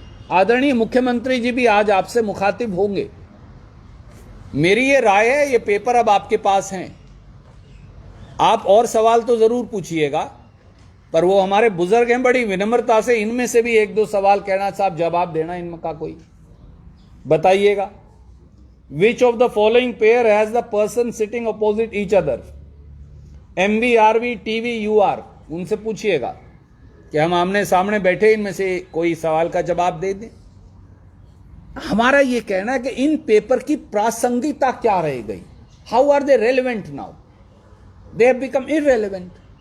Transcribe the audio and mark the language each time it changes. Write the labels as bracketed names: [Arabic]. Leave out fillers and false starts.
[Hindi] आदरणीय मुख्यमंत्री जी भी आज आपसे मुखातिब होंगे। मेरी ये राय है, ये पेपर अब आपके पास हैं। आप और सवाल तो जरूर पूछिएगा, पर वो हमारे बुजुर्ग हैं, बड़ी विनम्रता से इनमें से भी 1-2 सवाल कहना, साहब जवाब देना इनमें का कोई बताइएगा। [English] Which of the following pair has the person sitting opposite each other? MV, RV, TV, UR। [Hindi] उनसे पूछिएगा कि हम आमने सामने बैठे, इनमें से कोई सवाल का जवाब दे दें। हमारा यह कहना है कि इन पेपर की प्रासंगिकता क्या रह गई? [English] How are they relevant now? They have become irrelevant.